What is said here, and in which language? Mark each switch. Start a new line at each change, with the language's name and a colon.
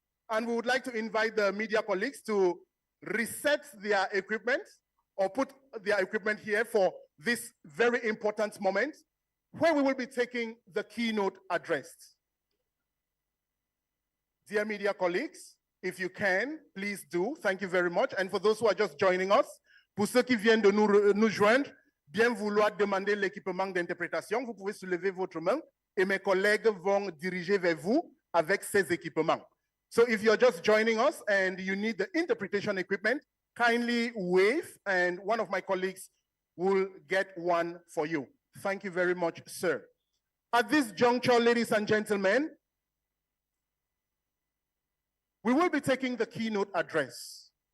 English: And we would like to invite the media colleagues to reset their equipment or put their equipment here for this very important moment, where we will be taking the keynote address. Dear media colleagues, if you can, please do. Thank you very much. And for those who are just joining us,
French: pour ceux qui viennent de nous joindre, bien vouloir demander l'équipement d'interprétation, vous pouvez soulever votre main et mes collègues vont diriger vers vous avec ces équipements.
English: So if you're just joining us and you need the interpretation equipment, kindly wave and one of my colleagues will get one for you. Thank you very much, sir. At this juncture, ladies and gentlemen, we will be taking the keynote address